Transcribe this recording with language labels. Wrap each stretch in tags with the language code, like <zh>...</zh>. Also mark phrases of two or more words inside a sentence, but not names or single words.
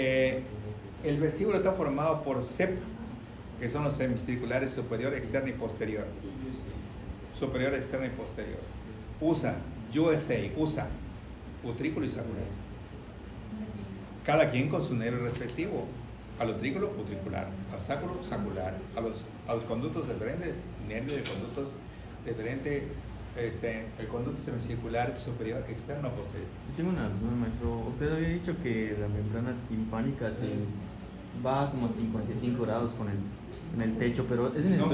<es>El vestíbulo está formado por CEP, que son los semicirculares superior, externo y posterior. Superior, externo y posterior. USA, utrículo y sáculo. Cada quien con su nervio respectivo. Al utrículo, utricular. Al sáculo, sacular. A los conductos diferentes, nervio de conductos diferentes, el conducto semicircular superior, externo, posterior. Tengo una duda, maestro. Usted había dicho que la membrana timpánica va como a 55 grados en el techo, pero es en el</es>